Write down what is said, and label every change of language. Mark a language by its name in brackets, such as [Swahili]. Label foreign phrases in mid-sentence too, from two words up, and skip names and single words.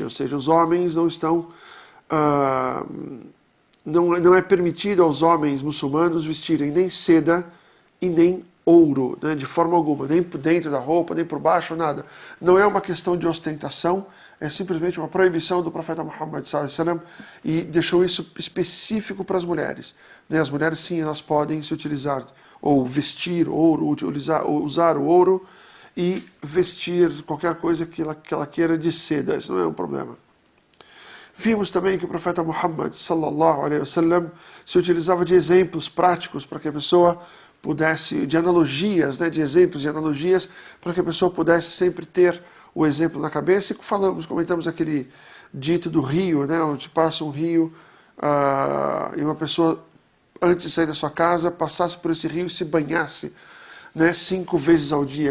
[Portuguese] Ou seja, os homens não estão não é permitido aos homens muçulmanos vestirem nem seda e nem ouro, né, de forma alguma, nem por dentro da roupa, nem por baixo, nada. Não é uma questão de ostentação, é simplesmente uma proibição do profeta Muhammad [Arabic] صلى الله عليه وسلم, [Portuguese] e deixou isso específico para as mulheres. Né, as mulheres sim, elas podem se utilizar, ou vestir ouro, usar o ouro e vestir qualquer coisa que ela queira de seda, isso não é um problema. Vimos também que o profeta Muhammad [Arabic] صلى الله عليه وسلم [Portuguese] se utilizava de exemplos práticos para que a pessoa pudesse, de analogias, né, de exemplos, de analogias, para que a pessoa pudesse sempre ter o exemplo na cabeça. E comentamos aquele dito do rio, né, onde passa um rio e uma pessoa, antes de sair da sua casa, passasse por esse rio e se banhasse, né, 5 vezes ao dia.